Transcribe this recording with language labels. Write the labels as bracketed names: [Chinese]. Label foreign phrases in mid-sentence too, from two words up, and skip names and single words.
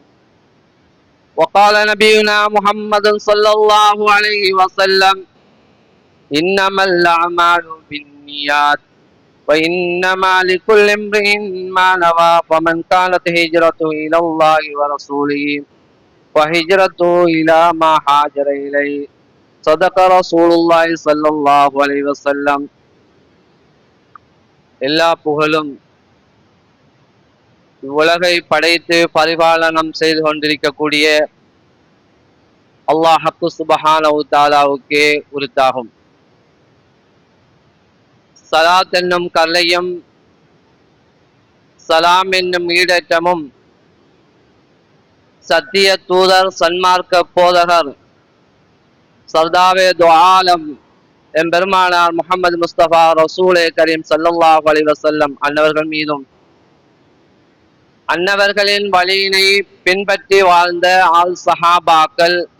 [Arabic] وقال نبينا محمد صلى الله عليه وسلم: إنما الأعمال بالنيات وإنما لكل امرئ ما نوى. فمن كانت هجرته إلى الله ورسوله وهجرته إلى ما هاجر إليه. صدق رسول الله صلى الله عليه وسلم. [Tamil] எல்லா புகழும் இவ்வுலகை படைத்து பரிபாலனம் செய்து கொண்டிருக்கக்கூடிய அல்லாஹ் சுப்ஹானஹு தஆலாவுக்கே உரித்தாகும். சலாத் என்னும் கல்லையும் சலாம் என்னும் ஈடேற்றமும் சத்திய தூதர் சன்மார்க்க போதகர் சர்தாவே துஆலம் எம்பெருமானார் முஹம்மது முஸ்தபா ரசூலே கரீம் [Arabic] صلى الله عليه وسلم [Tamil] அன்னவர்கள் மீதும் அன்னவர்களின் வழியினை பின்பற்றி வாழ்ந்த ஆல் சஹாபாக்கள்,